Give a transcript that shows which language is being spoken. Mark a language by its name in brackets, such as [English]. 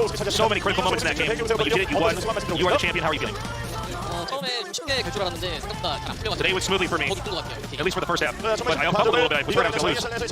[English] So many critical moments in that game. But you did it. You won. You are the champion. How are you feeling? [Korean] 처음에 좀 쉽게 갈 줄 알았는데 생각보다 잘안 풀려가지고 [English] Today went smoothly for me. [Korean] 더 이끌고 갈게요. [English] At least for the first half. But I felt a little bit. I was worried I was going to lose.